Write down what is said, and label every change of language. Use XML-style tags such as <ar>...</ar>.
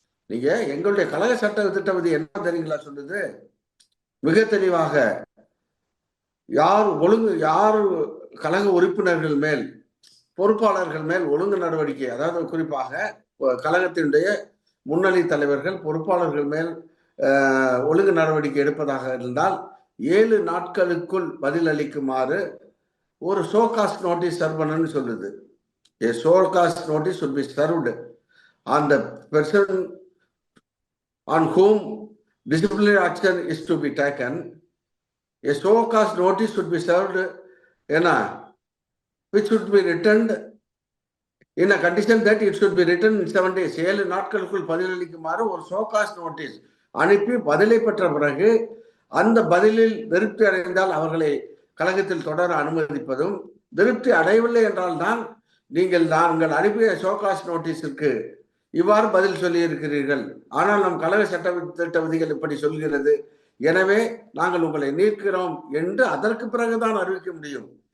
<ta>நீங்க எங்களுடைய கழக சட்ட திட்ட விதி என்ன தெரியுங்களா சொல்லுது? மிக தெளிவாக, யார் கழக உறுப்பினர்கள் மேல், பொறுப்பாளர்கள் மேல் ஒழுங்கு நடவடிக்கை, அதாவது குறிப்பாக கழகத்தினுடைய முன்னணி தலைவர்கள், பொறுப்பாளர்கள் மேல் ஒழுங்கு நடவடிக்கை எடுப்பதாக இருந்தால் 7 நாட்களுக்குள் பதில் அளிக்குமாறு ஒரு ஷோகாஸ்ட் நோட்டீஸ் சர்வ் பண்ணணும்னு சொல்லுது.</ta> <en>A showcase notice should be served on the person on whom disciplinary action is to be taken. A showcase notice should be served which should be returned in a condition that it should be written in 7 days.</en> <ta>7 நாட்களுக்குள் பதில் அளிக்குமாறு ஒரு ஷோகாஸ்ட் notice அனுப்பி பதிலை பெற்ற பிறகு அந்த பதிலில் திருப்தி அடைந்தால் அவர்களை கழகத்தில் தொடர அனுமதிப்பதும், திருப்தி அடையவில்லை என்றால் தான் நாங்கள் அனுப்பிய ஷோகாஸ் நோட்டீஸுக்கு இவ்வாறு பதில் சொல்லி இருக்கிறீர்கள், ஆனால் நம் கழக சட்ட திட்ட விதிகள் இப்படி சொல்கிறது, எனவே நாங்கள் உங்களை நீக்கிறோம் என்று அதற்கு பிறகுதான் அறிவிக்க முடியும்.</ta>